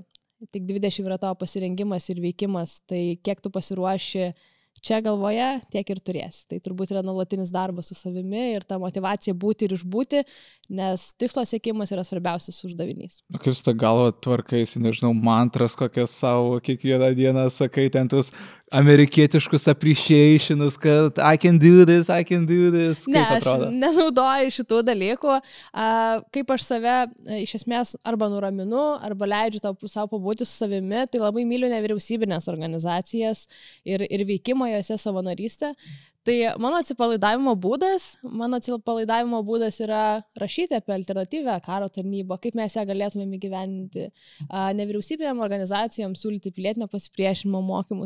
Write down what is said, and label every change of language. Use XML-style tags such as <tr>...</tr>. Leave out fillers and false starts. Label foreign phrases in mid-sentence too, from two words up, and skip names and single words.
<lt>Tik 20 yra tavo pasirengimas ir veikimas, tai kiek tu pasiruoši čia galvoje, tiek ir turėsi. Tai turbūt yra nuolatinis darbas su savimi ir ta motyvacija būti ir išbūti, nes tikslo siekimas yra svarbiausias uždavinys. O kaip su ta galva tvarkaisi, nežinau, mantras kokias savo kiekvieną dieną sakai, ten tuos amerikietiškus appreciationus, kad</lt> <en>I can do this.</en> <lt>Ne, aš nenaudoju šitų dalykų. Kaip aš save iš esmės arba nuraminu, arba leidžiu savo pabūti su savimi, tai labai myliu nevyriausybinės organizacijas ir veikimą jose savanorystę. Tai mano atsipalaidavimo būdas yra rašyti apie alternatyvę karo tarnybą, kaip mes ją galėtumėm įgyvendinti, nevyriausybinėm organizacijom siūlyti pilietinio pasipriešinimo mokymus.</lt>